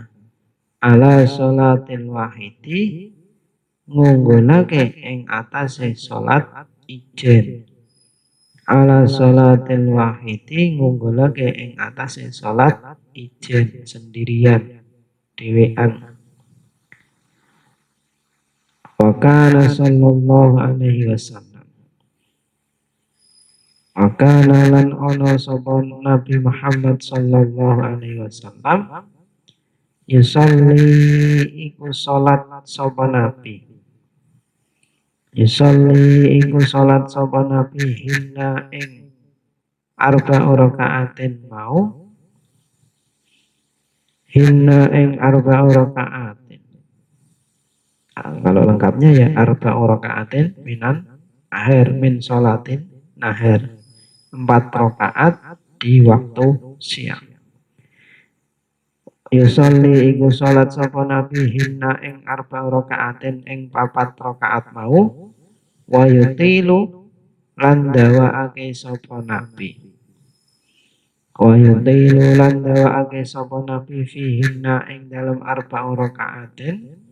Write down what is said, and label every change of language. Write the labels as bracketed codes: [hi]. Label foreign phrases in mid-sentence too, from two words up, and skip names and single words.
[ar] Ala sholatil wahidi [jv] ngunggulake ing atase salat ijen. [ar] Ala sholatil wahidi [jv] ngunggulake ing atase salat ijen sendirian dhewean. [ar] Wa kana sallallahu alaihi wasallam. Wa kana [jv] lan ana sapa Nabi Muhammad [ar] sallallahu alaihi wasallam [jv] yusalli iku salat sapa Nabi. Yusalli iku salat sapa Nabi hinna ing [ar] arba'u rakaatin [jv] mau. [ar] Hinna ing arba'u rakaatin. [id] Kalau lengkapnya [ar] ya arba'u rakaatin minan akhir min salatin nahar. [id] 4 rakaat di waktu siang. [jv] Yusolli iku salat sapa Nabi hinna ing [ar] arba'u rakaatin [jv] ing 4 rakaat mau. [ar] Wa yutilu [jv] lan dawaake sapa Nabi. [ar] Wa yutilu [jv] lan dawaake sapa Nabi fihinna ing dalem [ar] arba'u rakaatin.